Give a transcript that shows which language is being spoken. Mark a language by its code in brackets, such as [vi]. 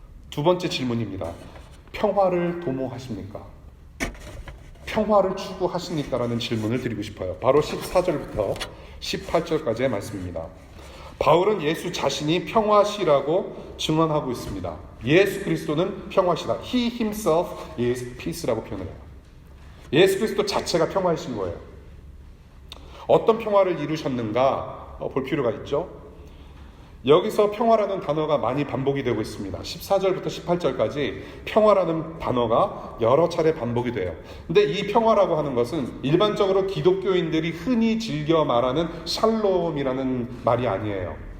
[ko] 두 번째 질문입니다. 평화를 도모하십니까? 평화를 추구하십니까? 라는 질문을 드리고 싶어요. 바로 14절부터 18절까지의 말씀입니다. 바울은 예수 자신이 평화시라고 증언하고 있습니다. 예수 그리스도는 평화시다. [en] He himself is peace라고 [ko] 표현을 해요. 예수 그리스도 자체가 평화이신 거예요. 어떤 평화를 이루셨는가 볼 필요가 있죠. 여기서 평화라는 단어가 많이 반복이 되고 있습니다. 14절부터 18절까지 평화라는 단어가 여러 차례 반복이 돼요. 근데 이 평화라고 하는 것은 일반적으로 기독교인들이 흔히 즐겨 말하는 샬롬이라는 말이 아니에요.